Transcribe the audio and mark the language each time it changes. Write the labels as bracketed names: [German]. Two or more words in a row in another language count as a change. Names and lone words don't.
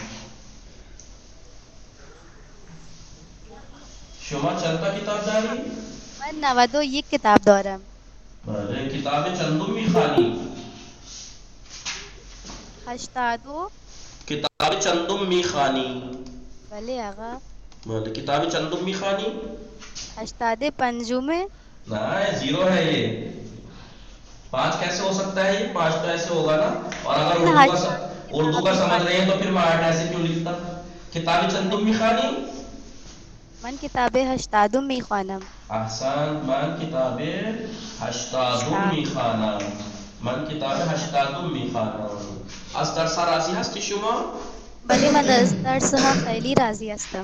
[Persian] شما چند تا کتاب داری؟ من 91 کتاب دارم. بله. کتاب چندم میخوانی؟ 82. کتاب چندم میخوانی؟ بله آقا. بله. کتاب چندم میخوانی؟ [Urdu] 85 میں. نہیں، زیرو ہے یہ. 5 کیسے ہو سکتا ہے؟ یہ 5 تو ایسے ہوگا نا. اور اگر اردو کا سمجھ رہے ہیں تو پھر میں 8 ایسے کیوں لکھتا؟ [Persian] کتاب چندم میخوانی؟ من کتاب 80 میخوانم. احسن. من کتاب 80 میخوانم. من کتاب 80 میخوانم. از درس راضی هستی شما؟ بله من از درس ها خیلی راضی هستم.